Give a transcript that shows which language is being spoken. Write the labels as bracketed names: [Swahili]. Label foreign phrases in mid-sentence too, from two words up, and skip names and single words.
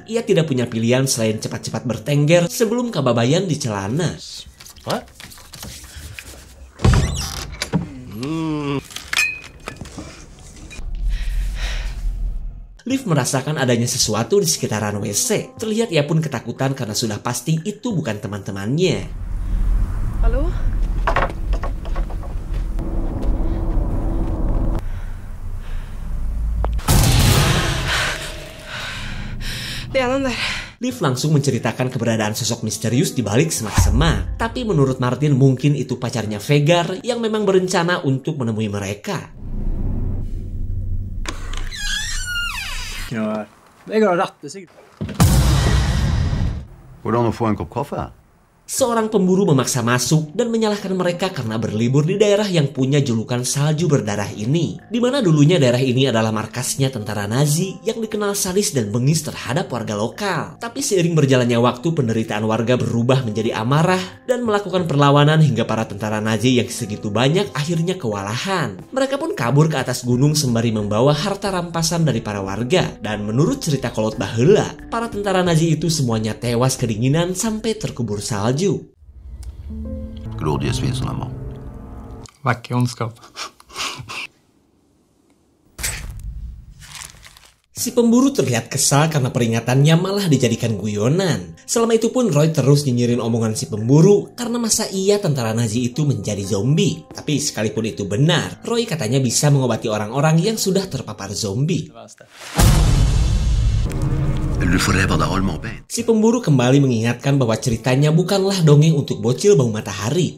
[Indonesian] Ia tidak punya pilihan selain cepat-cepat bertengger sebelum kebabayan di celana. What? Liv merasakan adanya sesuatu di sekitaran WC. Terlihat ia pun ketakutan karena sudah pasti itu bukan teman-temannya. [Swedish] Hallå? Det är någon där. [Indonesian] Liv langsung menceritakan keberadaan sosok misterius di balik semak-semak. Tapi menurut Martin mungkin itu pacarnya Vegard yang memang berencana untuk menemui mereka. [Swedish] Vegard har rattet sig. Går det an att få en kopp kaffe? [Indonesian] Seorang pemburu memaksa masuk dan menyalahkan mereka karena berlibur di daerah yang punya julukan salju berdarah ini. Di mana dulunya daerah ini adalah markasnya tentara Nazi yang dikenal sadis dan bengis terhadap warga lokal. Tapi seiring berjalannya waktu, penderitaan warga berubah menjadi amarah dan melakukan perlawanan hingga para tentara Nazi yang segitu banyak akhirnya kewalahan. Mereka pun kabur ke atas gunung sembari membawa harta rampasan dari para warga. Dan menurut cerita [Sundanese] kolot baheula, [Indonesian] para tentara Nazi itu semuanya tewas kedinginan sampai terkubur salju. [Swedish] Grådighetsvinsterna må. Vacker ondskap. [Indonesian] Si pemburu terlihat kesal karena peringatannya malah dijadikan guyonan. Selama itu pun Roy terus nyinyirin omongan si pemburu karena masa iya tentara Nazi itu menjadi zombie. Tapi sekalipun itu benar, Roy katanya bisa mengobati orang-orang yang sudah terpapar zombie. Si pemburu kembali mengingatkan bahwa ceritanya bukanlah dongeng untuk bocil bau matahari.